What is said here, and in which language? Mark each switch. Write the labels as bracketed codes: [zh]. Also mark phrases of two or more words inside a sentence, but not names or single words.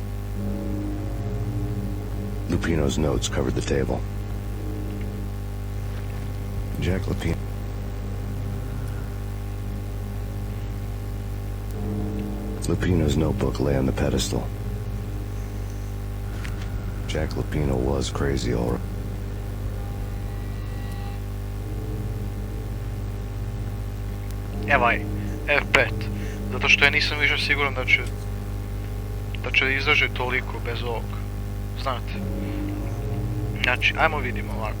[en] Lupino's notes covered the table. Jack Lupino. Lupino's notebook lay on the pedestal. Jack Lupino was crazy, all right. [hr] Evaj, F5. Zato što ja nisam više siguran da će izdržati toliko bez ovog. Znate. Znači, ajmo vidimo ovako.